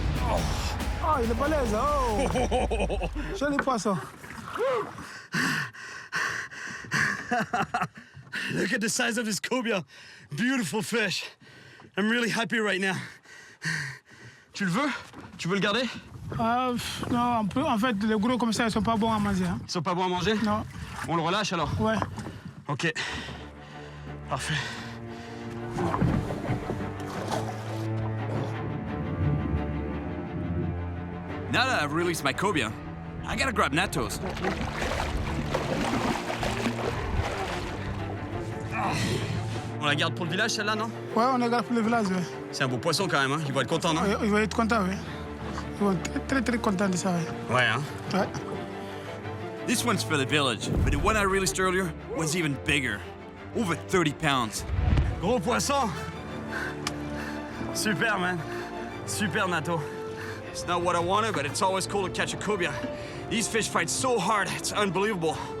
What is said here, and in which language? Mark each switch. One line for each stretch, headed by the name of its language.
French: Oh, il est balèze. Oh. Joli poisson.
English: Look at the size of this cobia. Beautiful fish. I'm really happy right now.
French: Tu le veux? Tu veux le garder? Non, en fait, les gros comme ça, ils sont pas bons à manger. Hein. Ils sont pas bons à manger? Non. On le relâche alors? Ouais. Ok. Parfait.
English: Now that I've released my cobia, I gotta grab Nato's.
French: On la garde pour le village, celle-là, non? Ouais, on la garde pour le village, ouais. C'est un beau poisson quand même, hein? Ils vont être contents, non? Ils vont être contents, ouais. Ils vont être très contents de ça, ouais. Ouais, hein? Ouais.
English: This one's for the village, but the one I released earlier was even bigger. Over 30 pounds.
French: Gros poisson! Super, man. Super, Nato.
English: It's not what I wanted, but it's always cool to catch a cobia. These fish fight so hard, it's unbelievable.